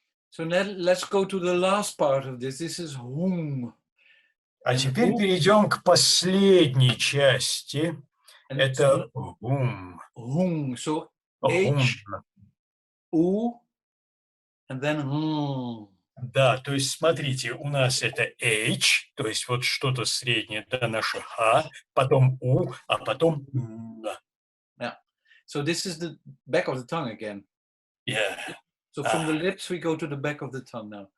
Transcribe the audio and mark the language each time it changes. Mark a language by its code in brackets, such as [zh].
[en] So now let's go to the last part of this. This is hum. [ru] А теперь перейдем к последней части. Это hum. [en] Hum. So Hum. H, U, and then hum. [ru] Да, то есть смотрите, у нас это H, то есть вот что-то среднее, это наше Х, потом У, а потом Н. [en] Yeah. So this is the back of the tongue again. Yeah. So from the lips we go to the back of the tongue now.